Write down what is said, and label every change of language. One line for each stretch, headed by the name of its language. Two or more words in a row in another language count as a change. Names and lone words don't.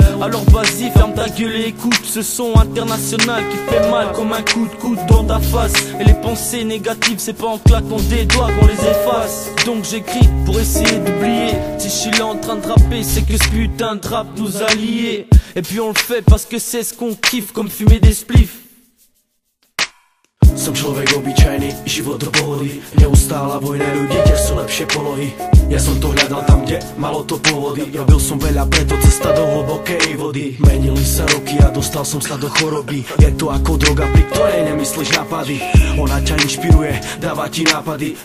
French: Alors vas-y, ferme ta gueule et écoute ce son international qui fait mal comme un coup de coude dans ta face. Et les pensées négatives, c'est pas en claquant des doigts qu'on les efface. Donc j'écris pour essayer d'oublier. Si je suis là en train de rapper, c'est que ce putain de rap nous a liés. Et puis on le fait parce que c'est ce qu'on kiffe, comme fumer des spliffs.
Slovak: Som človek obyčajný, život do pohody. Neustála vojna ľudí, kde sú lepšie polohy. Ja som to hľadal tam, kde malo to pôvody. Robil som veľa, preto cesta do hlbokej vody. Menili sa roky a dostal som sa do choroby. Je to ako droga, pri ktorej nemyslíš nápady. Ona ťa inšpiruje, dáva ti nápady.